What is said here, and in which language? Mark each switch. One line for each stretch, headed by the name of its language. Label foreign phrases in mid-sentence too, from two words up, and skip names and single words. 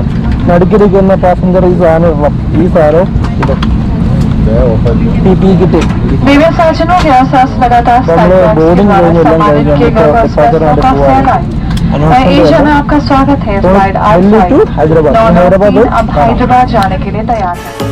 Malayalam: നടുക്കിരിക്കുന്ന പാസഞ്ചർ ഈ സാധനം ഇടണം. ഈ സാധനം ഇത് PPE കിറ്റ്. നമ്മൾ ബോർഡിങ് കഴിഞ്ഞെല്ലാം കഴിഞ്ഞ് ഡിപ്പാച്ചറായിട്ട് പോവാണ്.
Hindi: एशिया में आपका स्वागत है। फ्लाइट हैदराबाद जाने के लिए तैयार है।